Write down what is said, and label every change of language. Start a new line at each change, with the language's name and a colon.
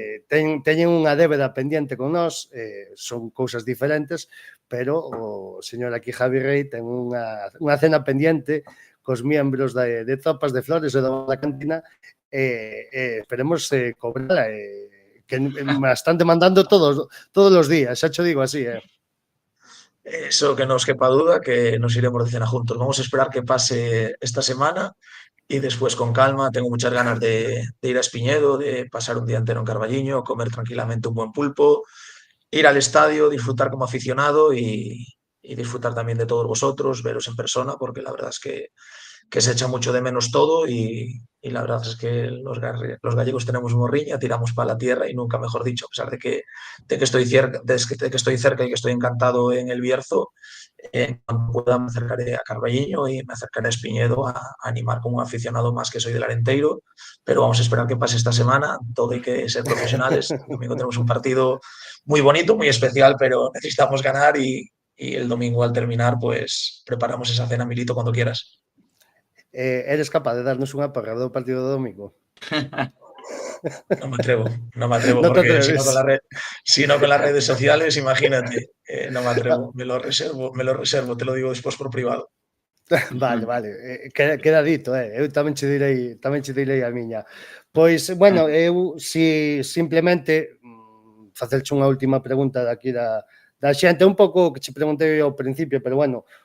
Galician: teñen unha débeda pendiente con nós, son cousas diferentes, pero o señor aquí Javi Rey ten unha cena pendiente cos miembros de Tropas de Flores e da cantina, esperemos cobrala, que me están demandando todos os días, xa cho digo así,
Spanish: Eso que no os quepa duda, que nos iremos de cena juntos. Vamos a esperar que pase esta semana y después con calma. Tengo muchas ganas de ir a Espiñedo, de pasar un día entero en Carballiño, comer tranquilamente un buen pulpo, ir al estadio, disfrutar como aficionado y disfrutar también de todos vosotros, veros en persona, porque la verdad es que se echa mucho de menos todo y la verdad es que los gallegos tenemos morriña, tiramos para la tierra y nunca mejor dicho, a pesar de que estoy cerca y que estoy encantado en el Bierzo, cuando pueda me acercaré a Carballiño y me acercaré a Espiñedo a animar como un aficionado más que soy del Arenteiro, pero vamos a esperar que pase esta semana, todo hay que ser profesionales. El domingo tenemos un partido muy bonito, muy especial, pero necesitamos ganar y el domingo al terminar pues preparamos esa cena, Milito, cuando quieras.
Galician: Eres capaz de darnos unha porra do partido do domingo?
Spanish: No me atrevo, No porque si no con las redes sociales, imagínate, no me atrevo, me lo reservo, te lo digo despois por privado.
Galician: Vale, queda dito, eu tamén che direi a miña. Pois, bueno, eu simplemente facerche unha última pregunta daqui da xente, un pouco que che preguntei ao principio, pero bueno,